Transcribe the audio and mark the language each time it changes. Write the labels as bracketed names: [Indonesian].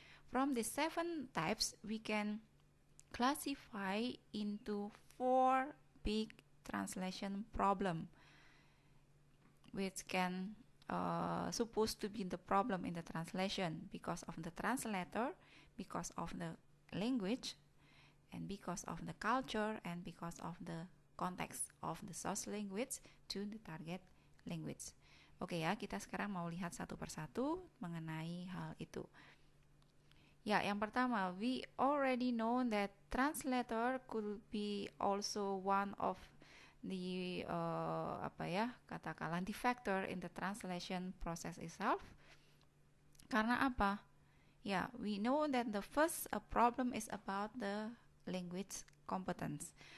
[English] From the 7 types, we can classify into 4 big translation problem, which can supposed to be the problem in the translation because of the translator, because of the language, and because of the culture, and because of the context of the source language to the target language. [Indonesian] Oke ya, kita sekarang mau lihat satu persatu mengenai hal itu. Ya, yang pertama, [English] we already know that translator could be also one of the katakanlah the factor in the translation process itself. [Indonesian] Karena apa? [English] Ya, we know that the first problem is about the language competence.